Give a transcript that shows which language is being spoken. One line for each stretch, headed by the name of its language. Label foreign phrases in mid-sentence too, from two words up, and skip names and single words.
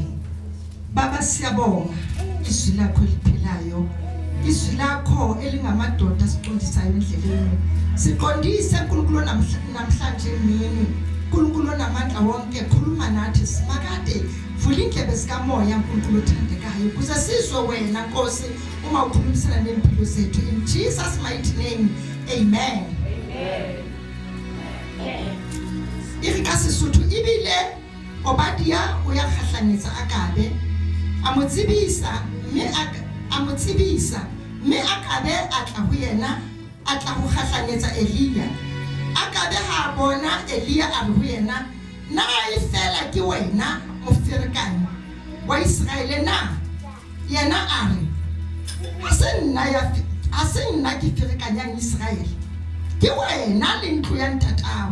Zulu: Baba siyabonga izwi lakho eliphilayo, izwi lakho elingamadoda siqondisayo endleleni. Siqondise uNkulunkulu namhlanje emini. uNkulunkulu namandla wonke khuluma nathi simakade. Vula indlebe zikamoya uNkulunkulu othandekayo ukuze sizwe wena Nkosi uma ukhulumisana nempilo zethu.
English: In Jesus mighty name. Amen. Amen.
Southern Sotho: Irikasisuthu ibile Obadiya uyakhahlanyetsa Akabe amotsibisa mme Akabe atla ho yena atla ho khahlanyetsa Eliya. Akabe ha bona Eliya a re ho yena, "Na ifela ke wena mofirikanyi wa Israele na?" Yena a re, "A se nna ke firikanyang Israele, ke wena le ntlo ya ntatao.